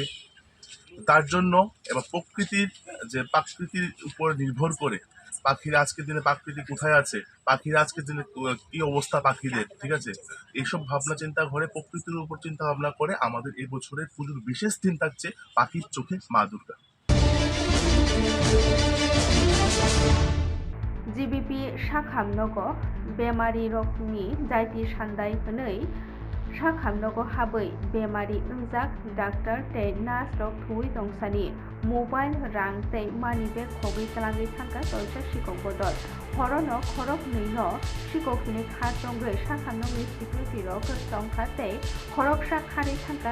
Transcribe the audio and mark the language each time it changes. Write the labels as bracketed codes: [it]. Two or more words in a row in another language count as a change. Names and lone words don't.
[bn] তার জন্য এবার প্রাকৃতির উপর নির্ভর করে পাখিরা আজকের দিনে প্রকৃতি কোথায় আছে, পাখিরা আজকের দিনে কি অবস্থা পাখিদের, ঠিক আছে, এইসব ভাবনা চিন্তা করে প্রকৃতির উপর চিন্তা ভাবনা করে আমাদের এই বছরের পুজোর বিশেষ থিম থাকছে পাখির চোখে মা দুর্গা। [trp] জিবিপি শাখামনগ बेमारि रकनि जायति सान्दाय हनै शाखामनग हाबै बेमारि ओंजाक डाक्टर तै नार्स रक थुई दंसानि मोबाइल रां तै मानि बेग खबै तलाङै थांगा तयसा सिकक बदल हरनो खरक नैनो सिककनि खारजंगै शाखामनगनि सिकिउरिटि रक दंखा तै खरकसा खारै थांगा